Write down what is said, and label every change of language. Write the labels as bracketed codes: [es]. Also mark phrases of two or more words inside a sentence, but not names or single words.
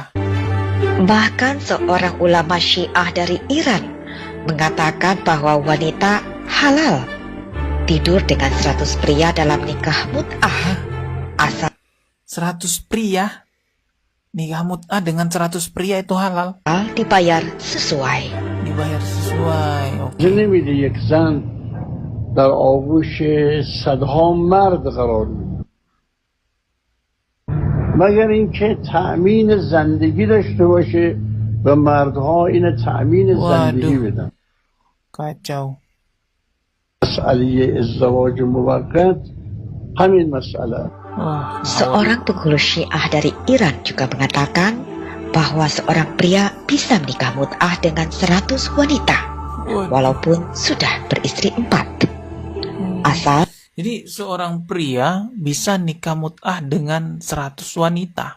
[id] Bahkan seorang ulama Syiah dari Iran mengatakan bahwa wanita halal tidur dengan 100 pria dalam nikah mut'ah asal 100 pria? Nikah mut'ah dengan 100 pria itu halal? dibayar sesuai. Dibayar sesuai, oke. [fa] اجازه نمیده یک زن در آغوش صدها مرد قرار میده مگر اینکه تأمین زندگی داشته باشه و مردها این تأمین زندگی [id] Waduh. [fa] بدن [id] Kacau. [fa] مسئله ازدواج موقت همین مسئله [id] Wah, Seorang penghulu Syiah dari Iran juga mengatakan bahwa seorang pria bisa menikah mut'ah dengan 100 wanita waduh. walaupun sudah beristri 4. Asal Jadi seorang pria bisa nikah mut'ah dengan 100 wanita.